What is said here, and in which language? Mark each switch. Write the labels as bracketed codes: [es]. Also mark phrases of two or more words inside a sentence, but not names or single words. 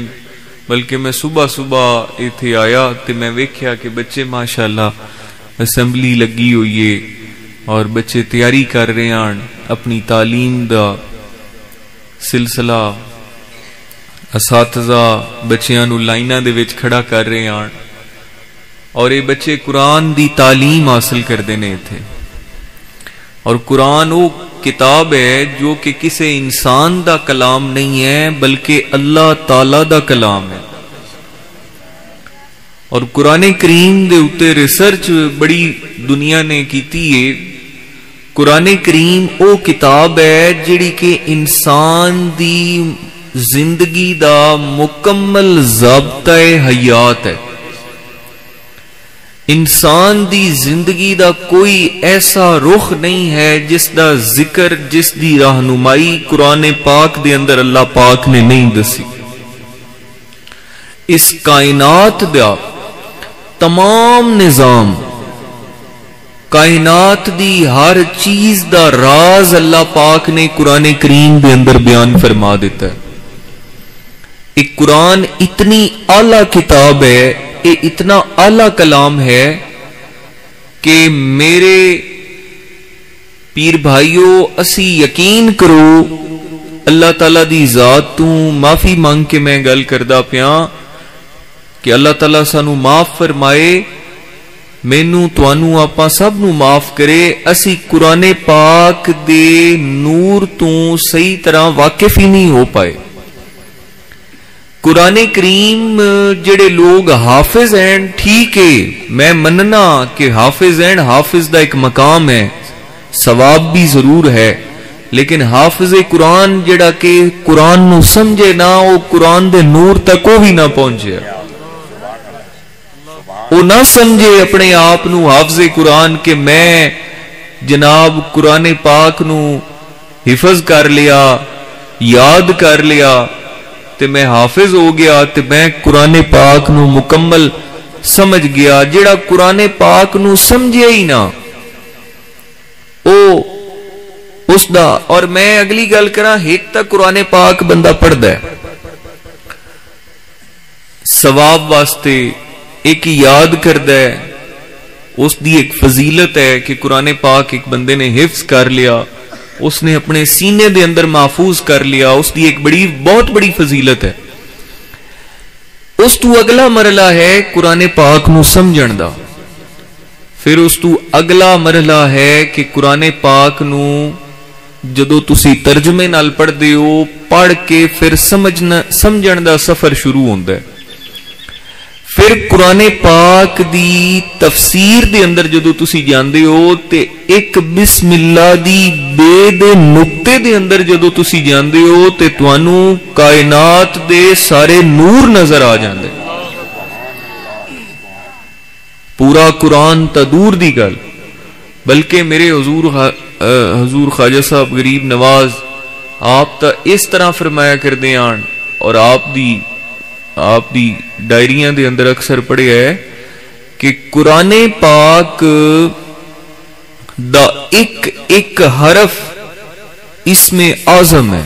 [pa] بلکہ میں صبح صبح اتھے آیا تے میں ویکھیا کہ بچے ماشاءاللہ اسمبلی لگی ہوئی ہے اور بچے تیاری کر رہے ہیں اپنی تعلیم دا سلسلہ. اساتذہ بچیاں نوں لائناں دے وچ کھڑا کر رہے ہیں اور یہ بچے قرآن دی تعلیم حاصل کرتے ہیں اتھے. [ur] اور قرآن وہ کتاب ہے جو کہ کسی انسان دا کلام نہیں ہے بلکہ اللہ تعالیٰ دا کلام ہے. [pa] اور قرآن کریم دے اتے ریسرچ بڑی دنیا نے کیتی ہے. قرآن کریم وہ کتاب ہے جہڑی کہ انسان دی زندگی دا مکمل ضابطہ حیات ہے. انسان دی زندگی دا کوئی ایسا رخ نہیں ہے جسدا ذکر جسدی رہنمائی قرآن پاک دے اندر اللہ پاک نے نہیں دسی. اس کائنات دا تمام نظام، کائنات دی ہر چیز دا راز اللہ پاک نے قرآن کریم دے اندر بیان فرما دتا ہے. ایک قرآن اتنی اعلیٰ کتاب ہے، یہ اتنا اعلیٰ کلام ہے کہ میرے پیر بھائیو اسی یقین کرو اللہ تعالیٰ دی ذات توں معافی منگ کے میں گل کردا پیا کہ اللہ تعالیٰ سانوں معاف فرمائے، مینوں تہانوں آپاں سب نوں معاف کرے. اسی قرآن پاک دے نور توں صحیح طرح واقف ہی نہیں ہو پائے. قرآن کریم جہڑے لوک حافظ ہیں، ٹھیک ہے میں منناں کہ حافظ ہیں، حافظ دا ایک مقام ہے، ثواب بھی ضرور ہے، لیکن حافظ قرآن جہڑا کہ قرآن نوں سمجھے نہ، وہ قرآن دے نور تک وہ بھی نہ پہنچے, وہ نہ سمجھے اپنے آپ نوں حافظ قرآن کہ میں جناب قرآن پاک نوں حفظ کر لیا، یاد کر لیا تے میں حافظ ہو گیا تے میں قرآن پاک نوں مکمل سمجھ گیا. جہڑا قرآن پاک نوں سمجھے ہی نہ اس دا. اور میں اگلی گل کرا، ایک تک قرآن پاک بندہ پڑھدا ہے ثواب واسطے، ایک یاد کردا ہے، اس دی ایک فضیلت ہے کہ قرآن پاک ایک بندے نے حفظ کر لیا، اس نے اپنے سینے دے اندر محفوظ کر لیا، اس دی ایک بہت بڑی فضیلت ہے. اس تو اگلا مرحلہ ہے قرآن پاک نو سمجھن دا. پھر اس تو اگلا مرحلہ ہے کہ قرآن پاک نو جدو تسی ترجمے نال پڑھ دے ہو، پڑھ کے پھر سمجھن دا سفر شروع ہوندا ہے. پھر قرآن پاک دی تفسیر دے اندر جدو تسی جاندے ہو تے ایک بسم اللہ دی بے دے نقطے دے اندر جدو تسی جاندے ہو تے توانوں کائنات دے سارے نور نظر آ جاندے. پورا قرآن تا دور دی گل، بلکہ میرے حضور خواجہ صاحب غریب نواز آپ تا اس طرح فرمایا کر دے آن، اور آپ دی ڈائریاں دے اندر اکثر پڑھے ہے کہ قرآن پاک دا ایک حرف اسم اعظم ہے.